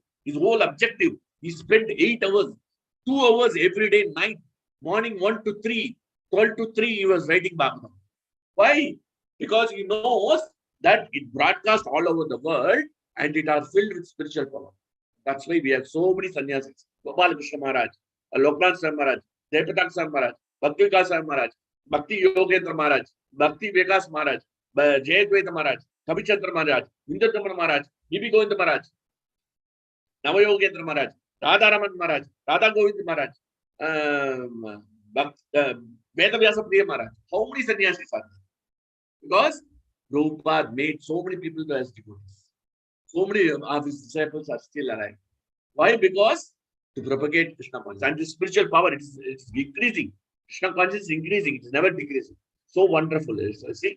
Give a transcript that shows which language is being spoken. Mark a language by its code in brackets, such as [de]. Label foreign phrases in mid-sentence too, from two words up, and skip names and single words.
[en] His whole objective, he spent 8 hours, 2 hours every day, night, morning 1 to 3, 12 to 3, he was writing Bhagavatam. Why? Because he knows that it broadcasts all over the world and it are filled with spiritual power. That's why we have so many sannyasis. Gopal Krishna Maharaj, Loknath Sar Maharaj, Devatak Sar Maharaj, Bhakti Vikas Sar Maharaj, Bhakti Yogendra Maharaj, Bhakti Vikas Maharaj, Jayadvaita Maharaj, Kabichandra Maharaj, Vindadamana Maharaj, Bibi Govinda Maharaj, Navayogendra Maharaj, Radharaman Maharaj, Radha Govinda Maharaj, Vedavyasa Priya Maharaj. How many sannyasis are there? Because Prabhupada made so many people as devotees. So many of his disciples are still alive. Why? Because to propagate Krishna consciousness. And the spiritual power, it's increasing. Krishna consciousness is increasing. It is never decreasing. So wonderful. See?